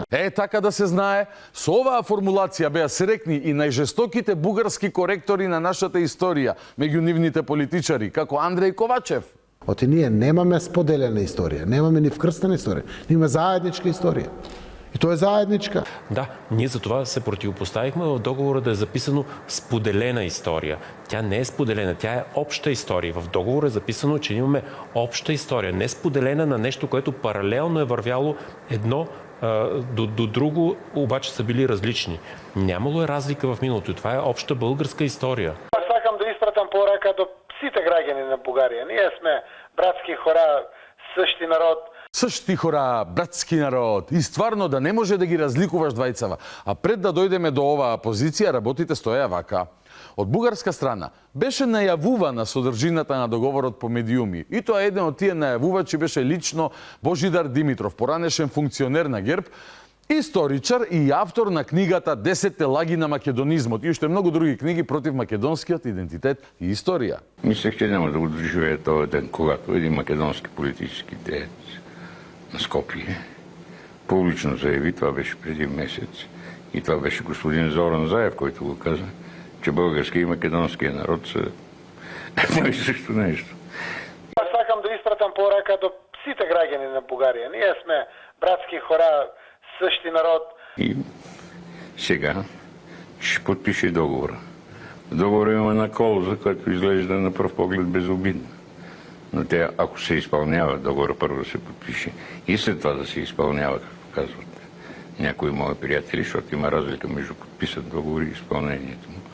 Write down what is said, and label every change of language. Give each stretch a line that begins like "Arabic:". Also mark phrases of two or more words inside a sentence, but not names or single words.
Macedonian: Така да се знае, со оваа формулација беа срекни и најжестоките бугарски коректори на нашата историја, меѓу нивните политичари, како Андреј Ковачев. Оти ние немаме споделена историја, немаме ни вкрстена историја, имаме заедничка историја. И тоа е заедничка.
Bulgarian: Да, ние за това се противопоставихме в договора да е записано споделена история. Тя не е споделена, тя е обща история. В договора е записано, че имаме обща история, не споделена на нещо, което паралелно е вървяло едно до друго, обаче са били различни. Нямало е разлика в миналото. Това е обща българска история.
Macedonian: Аз сакам да испратам порака до сите граѓани на Бугарија.
Bulgarian: Ние сме братски хора, същи народ. Същи хора, братски народ.
Macedonian: И стварно да не може да ги разликуваш двајцава. А пред да дојдеме до оваа позиција, работите стоја вака. Од бугарска страна беше најавувана содржината на договорот по медиуми. И тоа еден од тие најавувачи беше лично Божидар Димитров, поранешен функционер на ГЕРБ, Историчар и автор на книгата 10 лаги на македонизмот и уште многу други книги против македонскиот идентитет и историја.
Bulgarian: Мислех, че няма да го доживее този ден, когато един македонски политически деец на Скопие публично заяви, това беше преди месец, и това беше господин Зоран Заев, който го каза, че български и македонския народ са едно и също нещо.
Macedonian: Аз сакам да испратам порака до сите граѓани на Бугарија.
Bulgarian: Ние сме братски хора, същи народ. И сега ще подпише договора. В договора има една клауза, която изглежда на пръв поглед безобидна. Но тя, ако се изпълнява, договора първо да се подпише и след това да се изпълнява, както казват някои мои приятели, защото има разлика между подписан договор и изпълнението му.